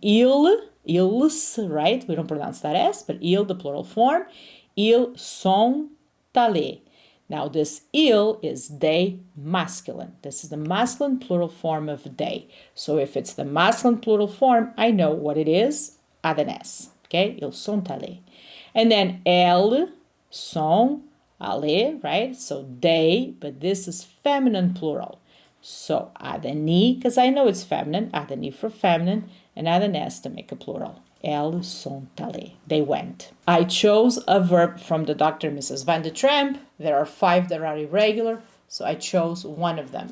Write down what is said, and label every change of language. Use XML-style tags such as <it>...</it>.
<en>Ils, right? We don't pronounce that S, but il, the plural form.</en> <fr>Ils sont allés.</fr> <en>Now this il is they masculine. This is the masculine plural form of they. So if it's the masculine plural form, I know what it is, add an S. Okay?</en> <fr>Ils sont allés.</fr> <en>And then</en> <fr>elles sont allées,</fr> <en>right? So they, but this is feminine plural. So add an I, because I know it's feminine, add an I for feminine, and add an S to make a plural.</en> <fr>Elles sont allées.</fr> <en>They went. I chose a verb from the Dr. and Mrs. Van de Tramp. There are 5 that are irregular, so I chose one of them.</en>